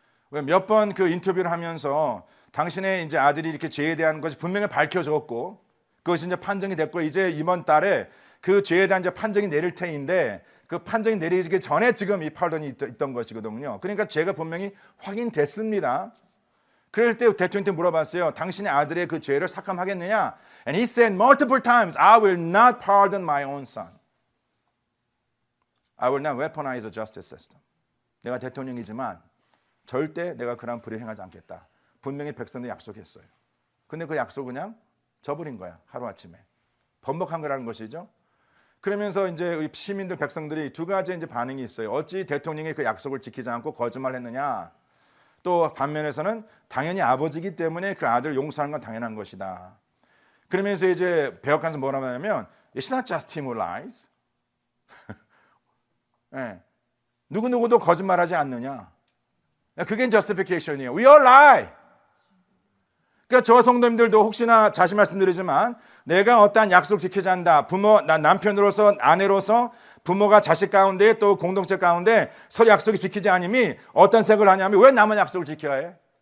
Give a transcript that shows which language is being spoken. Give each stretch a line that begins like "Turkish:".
Korean: 몇 번 그 인터뷰를 하면서 당신의 이제 아들이 이렇게 죄에 대한 것이 분명히 밝혀졌고 그것이 이제 판정이 됐고 이제 이번 달에 그 죄에 대한 이제 판정이 내릴 테인데 그 판정이 내리기 전에 지금 이 파던이 있던 것이거든요. 그러니까 죄가 분명히 확인됐습니다. 그럴 때 대통령한테 물어봤어요. 당신의 아들의 그 죄를 삭감하겠느냐?
English: And he said multiple times, I will not pardon my own son. I will not weaponize the justice system.
Korean: 내가 대통령이지만 절대 내가 그런 불의를 행하지 않겠다. 분명히 백성들이 약속했어요. 근데 그 약속을 그냥 저버린 거야. 하루아침에. 번복한 거라는 것이죠. 그러면서 이제 시민들 백성들이 두 가지 이제 반응이 있어요. 어찌 대통령이 그 약속을 지키지 않고 거짓말했느냐. 또 반면에서는 당연히 아버지이기 때문에 그 아들을 용서하는 건 당연한 것이다. 그러면서 이제 백악관에서 뭐라고 하냐면
English: It's not just him who lies.
Korean: 네. 누구누구도 거짓말하지 않느냐. 그게 justification이에요.
English: We all lie.
Korean: 그러니까 저와 성도님들도 혹시나 다시 말씀드리지만 내가 어떠한 약속 지키지 않는다. 부모, 남편으로서 아내로서 부모가 자식 가운데 또 공동체 가운데 서로 약속이 지키지 않음이 어떤 생각을 하냐면 왜 나만 약속을 지켜야 해?